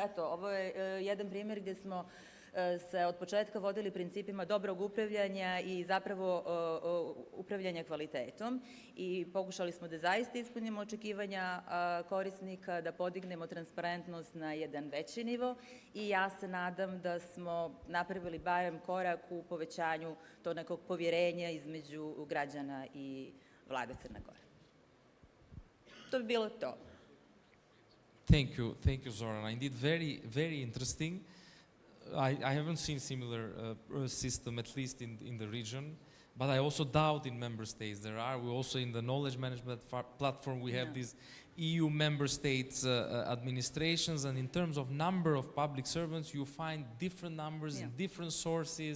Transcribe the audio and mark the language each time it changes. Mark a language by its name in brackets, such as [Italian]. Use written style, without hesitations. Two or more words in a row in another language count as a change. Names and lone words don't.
[Serbian] eto, ovo je jedan primjer gdje smo se od početka vodili principima dobrog upravljanja i zapravo upravljanja kvalitetom i pokušali smo da zaista ispunimo očekivanja korisnika, da podignemo transparentnost na jedan veći nivo i ja se nadam da smo napravili barem korak u povećanju tog nekog povjerenja između građana i vlade Crne Gore. To bi bilo to. [English] Thank you, Zorana. Indeed, very, very interesting. I haven't seen similar system, at least in the region, but I also doubt in member states there are. We also in the knowledge management platform we have these EU member states administrations, and in terms of number of public servants, you find different numbers in different sources.